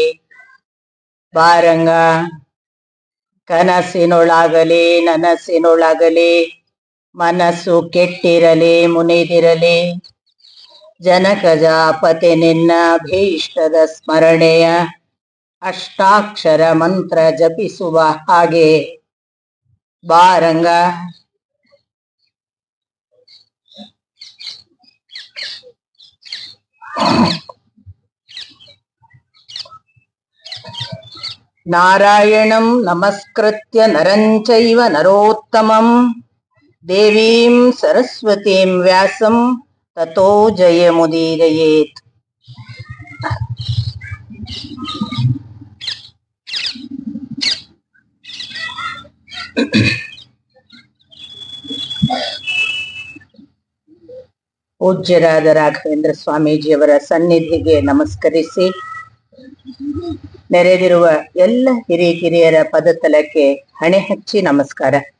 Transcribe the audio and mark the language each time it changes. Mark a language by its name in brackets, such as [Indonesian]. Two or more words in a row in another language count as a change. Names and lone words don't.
[Kannada] ಬಾರಂಗ ಕನಸಿನೊಳಾಗಲಿ ನನಸಿನೊಳಾಗಲಿ ಮನಸ್ಸು ಕೆಟ್ಟಿರಲಿ ಮುನಿದಿರಲಿ. ಜನಕಜಾಪತಿ ನಿನ್ನ ಭೀಷ್ಟದ ಸ್ಮರಣೆಯ ಅಷ್ಟಾಕ್ಷರ ಮಂತ್ರ ಜಪಿಸುವ ಹಾಗೆ ಬಾರಂಗ. [Sanskrit] ನಾರಾಯಣಂ ನಮಸ್ಕೃತ್ಯ ನರಂಚೈವ ನರೋತ್ತಮಂ ದೇವೀಂ ಸರಸ್ವತೀಂ ವ್ಯಾಸಂ ತತೋ ಜಯಮುದೀರಯೇತ್. [Kannada] ಪೂಜ್ಯರಾದ ರಾಘವೇಂದ್ರ ಸ್ವಾಮೀಜಿಯವರ ಸನ್ನಿಧಿಗೆ ನಮಸ್ಕರಿಸಿ, ನೆರೆದಿರುವ ಎಲ್ಲ ಹಿರಿಯರ ಪದತಲಕ್ಕೆ ಹಣೆ ಹಚ್ಚಿ ನಮಸ್ಕಾರ.